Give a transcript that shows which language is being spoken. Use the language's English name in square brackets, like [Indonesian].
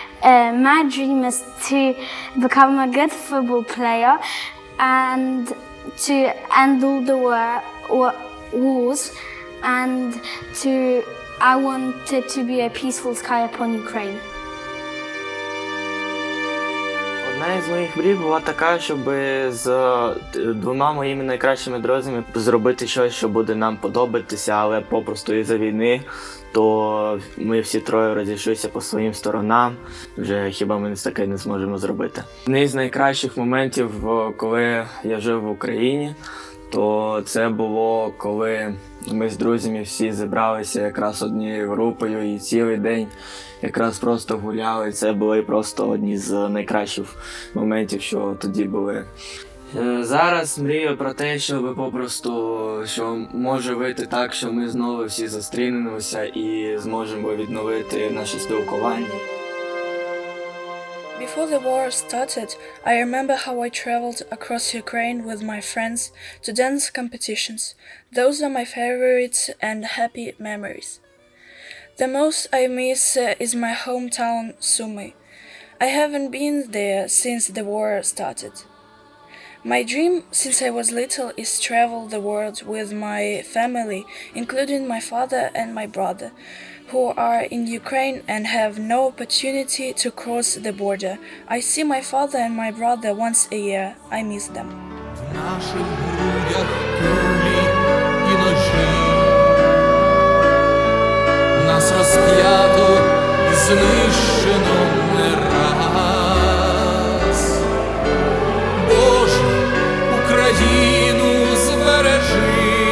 [English] My dream is to become a good football player and to end all the wars, and I want it to be a peaceful sky upon Ukraine. [Ukrainian] Одна із моїх мрій була така, щоб з двома моїми найкращими друзями зробити щось, що буде нам подобатися, але попросту із-за війни, то ми всі троє розійшлися по своїм сторонам, вже хіба ми таке не зможемо зробити. Один з найкращих моментів, коли я жив в Україні, то це було, коли ми з друзями всі зібралися якраз однією групою і цілий день якраз просто гуляли. Це були просто одні з найкращих моментів, що тоді були. Зараз мрію про те, щоб попросту, що може вийти так, що ми знову всі зустрінемося і зможемо відновити наше спілкування. [English] Before the war started, I remember how I traveled across Ukraine with my friends to dance competitions. Those are my favorites and happy memories. The most I miss is my hometown Sumy. I haven't been there since the war started. My dream since I was little is travel the world with my family, including my father and my brother, who are in Ukraine and have no opportunity to cross the border. I see my father and my brother once a year. I miss them. [Ukrainian] В наших грудях кулі і ножі, нас розп'ято і знищено не раз. Боже, Україну збережи.